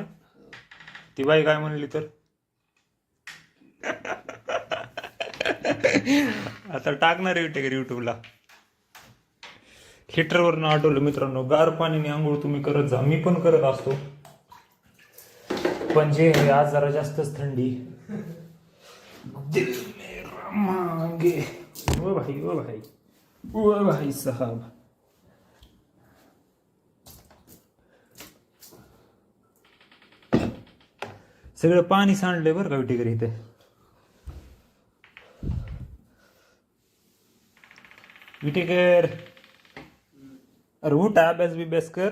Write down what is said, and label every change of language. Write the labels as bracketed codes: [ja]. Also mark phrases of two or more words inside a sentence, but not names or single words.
[mr] ती बाई काय म्हणली तर आता टाकणार आहे विटेकर युट्यूबला. हीटरवरनं आठवलं मित्रांनो, गार पाणीने आंघोळ तुम्ही करत जा. मी पण करत असतो पण जे आज जरा जास्तच थंडी. [hi] दिल मेरा मांगे ओ भाई ओ भाई ओ भाई साहब. [mr] सगळं पाणी सांडलंय बरं का विटेकर इथे. विटेकर अरे उठ, अभ्यास बिभ्यास कर.